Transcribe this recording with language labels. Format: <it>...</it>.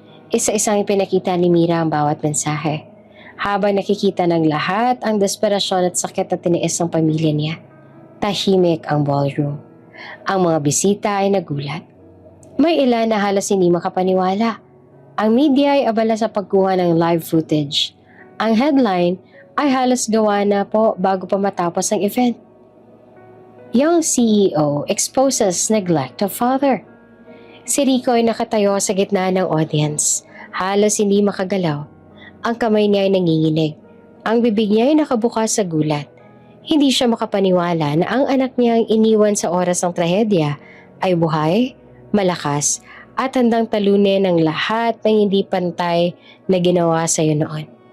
<tl>Isa-isang ipinakita ni Mira ang bawat mensahe. Habang nakikita ng lahat ang desperasyon at sakit na tiniis ng pamilya niya, tahimik ang ballroom. Ang mga bisita ay nagulat. May ilan na halos hindi makapaniwala. Ang media ay abala sa pagkuha ng live footage. Ang headline ay halos gawa na po bago pa matapos ang event.</tl> <en>Young CEO exposes neglect of father.</en> <tl>Si Rico ay nakatayo sa gitna ng audience. Halos hindi makagalaw. Ang kamay niya ay nanginginig. Ang bibig niya ay nakabukas sa gulat. Hindi siya makapaniwala na ang anak niya ang iniwan sa oras ng trahedya ay buhay, malakas, at handang talunin ng lahat ng hindi pantay na ginawa sa iyo noon.</tl>